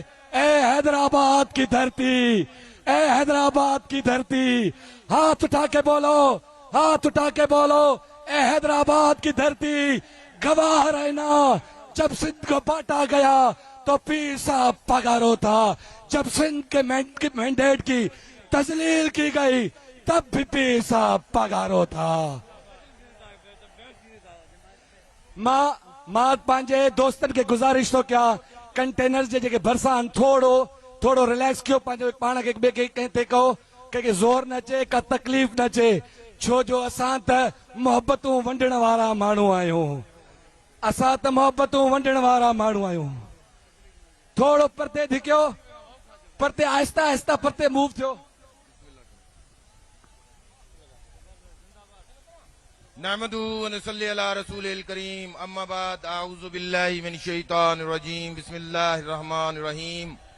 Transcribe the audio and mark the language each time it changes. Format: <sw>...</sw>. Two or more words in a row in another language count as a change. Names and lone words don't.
<ur>اے حیدرآباد کی دھرتی، اے حیدرآباد کی دھرتی، ہاتھ اٹھا کے بولو، ہاتھ اٹھا کے بولو، اے حیدرآباد کی دھرتی گواہ رہنا. جب سندھ کو بانٹا گیا تو پیر صاحب پگارو تھا، جب سندھ کے مینڈیٹ کی تذلیل کی گئی تب بھی پیر صاحب پگارو تھا.</ur> <sd>मां पंहिंजे दोस्तन के गुज़ारिश तो क्या कंटेनर्स जे भरसां थोड़ो रिलैक्स कयो, पंहिंजो पाण खे ॿिए कंहिं ते कहो, कंहिंखे ज़ोर न अचे, का तकलीफ़ न अचे, छो जो असां त मोहबतूं वंडण वारा माण्हू आहियूं, असां त मोहबतूं वंडण वारा माण्हू आहियूं। थोड़ो परते धिकियो, परते आहिस्ता आहिस्ता परते मूव थियो।</sd> <ar>نحمده ونصلي على رسوله الكريم، أما بعد، أعوذ بالله من الشيطان الرجيم، بسم الله الرحمن الرحيم.</ar>